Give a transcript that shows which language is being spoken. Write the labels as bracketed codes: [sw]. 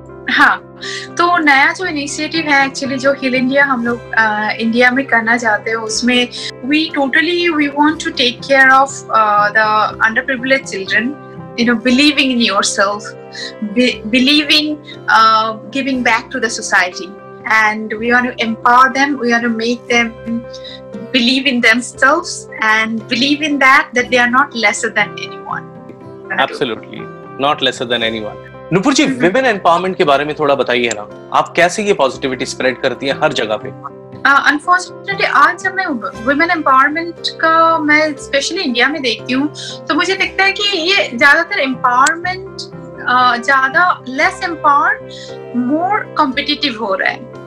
[hi] हाँ, तो नया जो इनिशिएटिव है एक्चुअली, जो हील इंडिया हम लोग इंडिया में करना चाहते हैं, उसमें [en] We want to take care of the underprivileged children, believing in yourself, believing, giving back to the society, and we want to empower them. We want to make them believe in themselves and believe in that they are not lesser than anyone. Absolutely, not lesser than anyone. [hi] Nupur ji, women empowerment के बारे में थोड़ा बताइए ना, आप कैसे ये positivity spread करती हैं हर जगह पे? अनफॉर्चुनेटली आज जब मैं वुमेन एम्पावरमेंट का मैं स्पेशली इंडिया में देखती हूँ, तो मुझे दिखता है कि ये ज्यादातर एम्पावरमेंट ज्यादा लेस एम्पावर्ड, मोर कॉम्पिटिटिव हो रहा है।